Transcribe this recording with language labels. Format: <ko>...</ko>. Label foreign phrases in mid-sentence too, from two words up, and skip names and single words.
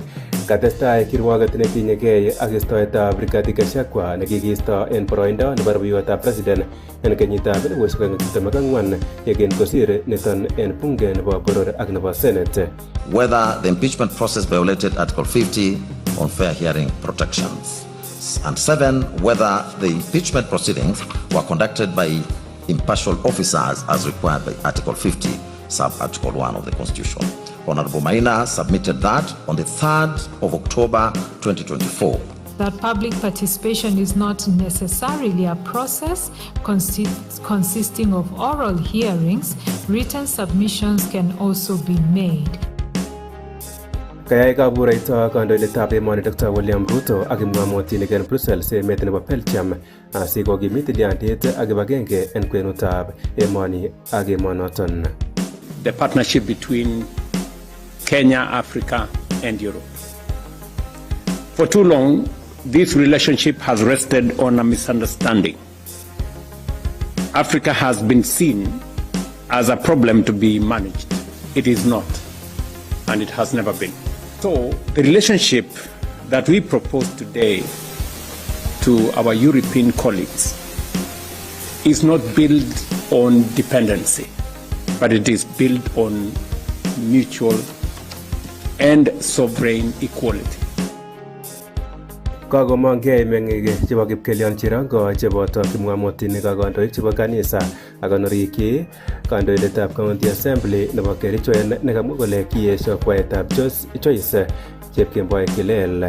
<kln>Katestai kirwoget netinyegei ak istoetab Rigathi Gachagua nekikiisto en boroindo nebo rubeiwotab president en kenyitab 2024 yekin kosir niton en bunge nebo boror ak nebo senate.</kln> <en>Whether the impeachment process violated Article 50 on fair hearing protections. And 7, whether the impeachment proceedings were conducted by impartial officers as required by Article 50, sub-Article 1 of the Constitution. Honorable Maina submitted that on the 3rd of October 2024. That public participation is not necessarily a process consisting of oral hearings. Written submissions can also be made.</en> <kln>Kayai kaburaito kandoindetab emoni Dr. William Ruto ak kipng'omotinik en Brussels emet nebo Belgium asikokimit tilyandit ak kibagenge en kwenutab emoni ak emonoton.</kln> <en>The partnership between Kenya, Africa, and Europe. For too long, this relationship has rested on a misunderstanding. Africa has been seen as a problem to be managed. It is not, and it has never been. So, the relationship that we propose today to our European colleagues is not built on dependency, but it is built on mutual and sovereign equality.</en> <kln>Kagomongei meng'ik chebo kipkelion cherongo cheboto kipng'omotinik ak kandoik chebo kanisa ak konorikyi kandoindetab County Assembly nebo Kericho nekamwa kole kiyesho kwaetab Joyce Chepkemboi Kilel.</kln>